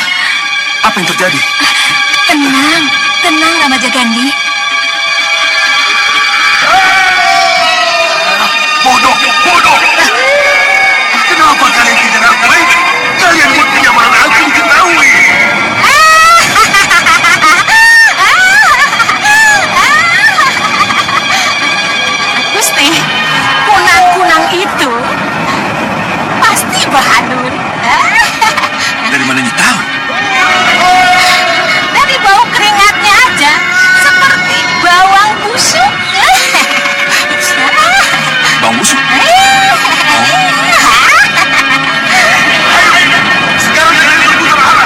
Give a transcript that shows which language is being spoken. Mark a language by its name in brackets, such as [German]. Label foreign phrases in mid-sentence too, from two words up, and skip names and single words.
[Indonesian] Apa yang terjadi? Tenang, tenang Ramajagandhi. Bodoh, bodoh! Kenapa kalian tidak ramai? Kalian buktinya malah aku diketahui. Gusti, kunang-kunang itu pasti Bahadur. Dari mana Nyi tahu? Dari bau keringatnya aja, seperti bawang busuk. Bang Musuh? Sekarang kalian berputar arah.